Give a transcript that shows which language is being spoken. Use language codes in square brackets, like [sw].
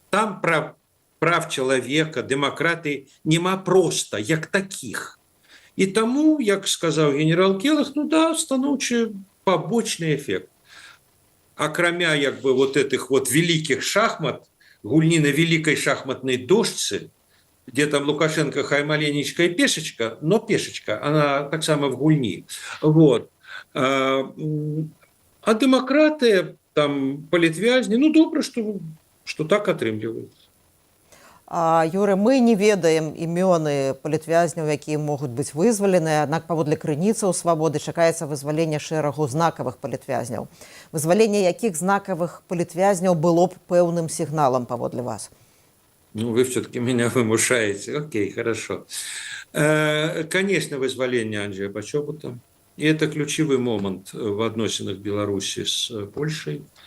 [be] Там прав чалавека, дэмакраты няма проста, як такіх. І таму, як сказаў генерал Келлог, станоўчы пабочны эфект. [ru] Акрамя этих великих шахмат, гульні на великой шахматной дошцы, где там Лукашенко хай маленечкая пешечка, но пешечка, она таксама в гульні. [be] А дэмакраты, там, палітвязні, добра, што так атрымліваецца. Юры, мы не ведаем імёны палітвязняў, якія могуць быць вызвалены, аднак паводле крыніцаў свабоды чакаецца вызваленне шэрагу знакавых палітвязняў. Вызваленне якіх знакавых палітвязняў было б пэўным сігналам паводле вас? [ru] Вы все-таки меня вымушаете. Окей, хорошо. Конечно, вызволение Анджея Почобута. И это ключевой момент в отношениях Беларуси с Польшей.